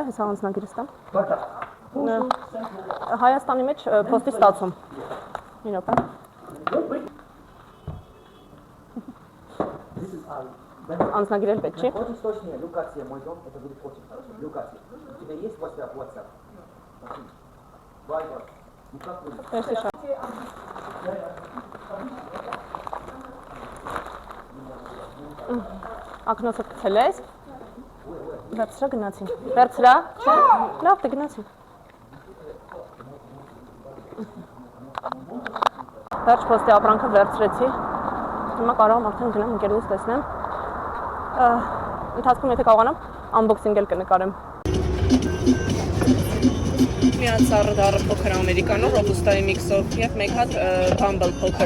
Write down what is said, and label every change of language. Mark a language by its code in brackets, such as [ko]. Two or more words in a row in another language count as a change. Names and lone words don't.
[hy] հեսա անձնագիրս տամ։ Հայաստանի մեջ post-ի ստացում։ Րոպե։ Անձնագիրել պետք չի։ [ru] Очень точно, локация, мой дом, это будет очень хорошо. Локация. У тебя есть WhatsApp? Viber. Ну как вы? [hy] Տեսի Ակնոցը գցել ես։ Վերցրա գնացին։ Վերցրա։ Չէ։ Լավ, դե գնացին։ Վերջ post-ի ապրանքը վերցրեցի։ Հիմա կարող եմ արդեն գնամ ընկերուհուս տեսնեմ։ Ընթացքում եթե կարողանամ, unboxing էլ կնկարեմ։ Միած սառը դառը փոքր ամերիկանո ռոբուստայի միքսով եւ մեկ հատ բամբլ փոքր։